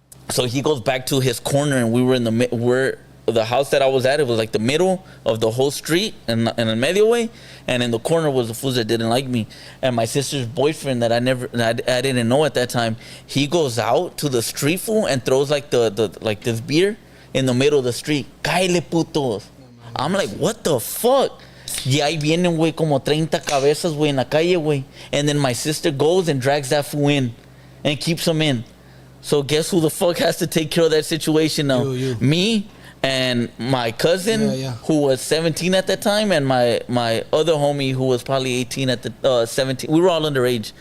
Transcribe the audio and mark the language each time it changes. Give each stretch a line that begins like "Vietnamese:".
English: So he goes back to his corner, and we were in the house that I was at, it was like the middle of the whole street and in the medio way, and in the corner was the fools that didn't like me. And my sister's boyfriend that I didn't know at that time, he goes out to the street, fool, and throws like the like this beer in the middle of the street.
Spanish: Cáele, putos.
English: I'm like, what the fuck?
Spanish: Y ahí vienen, güey, como 30 cabezas, güey, en la calle, güey.
English: And then my sister goes and drags that fool in and keeps him in. So guess who the fuck has to take care of that situation now? You. Me and my cousin, Yeah. who was 17 at that time, and my other homie, who was probably 18 at the 17. We were all underage.